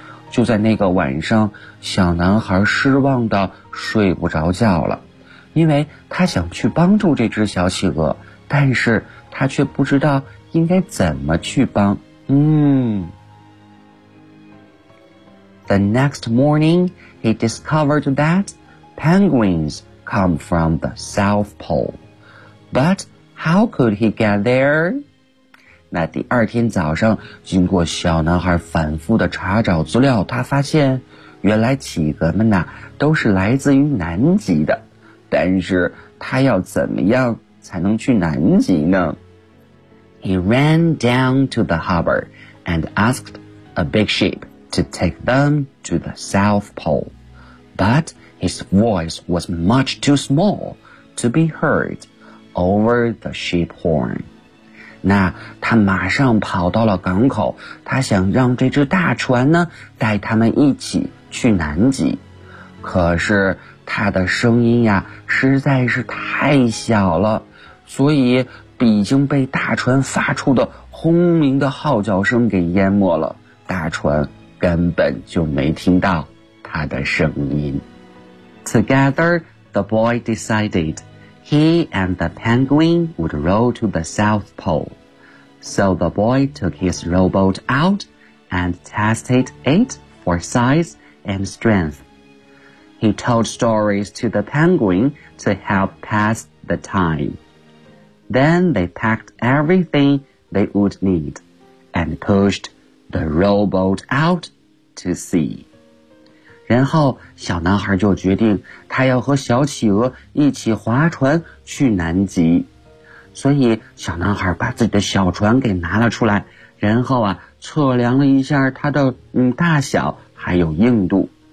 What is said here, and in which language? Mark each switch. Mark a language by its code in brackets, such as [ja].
[zh] 就在那个晚上，小男孩失望到睡不着觉了，因为他想去帮助这只小企鹅，但是他却不知道应该怎么去帮。 [en] The next morning, he discovered that penguins come from the South Pole. But how could he get there? [zh] 那第二天早上，经过小男孩反复的查找资料，他发现原来企鹅们呐都是来自于南极的，但是他要怎么样才能去南极呢？ [en] He ran down to the harbor and asked a big ship to take them to the South Pole, but his voice was much too small to be heard over the ship horn. [zh] 那他马上跑到了港口，他想让这只大船呢带他们一起去南极，可是他的声音呀实在是太小了，所以已经被大船发出的轰鸣的号角声给淹没了，大船根本就没听到他的声音。 [en] Together, the boy decided he and the penguin would row to the South Pole. So the boy took his rowboat out and tested it for size and strength. He told stories to the penguin to help pass the time. Then they packed everything they would need and pushed the rowboat out to sea. [zh] 然后小男孩就决定他要和小企鹅一起划船去南极。所以小男孩把自己的小船给拿了出来，然后啊测量了一下它的大小还有硬度。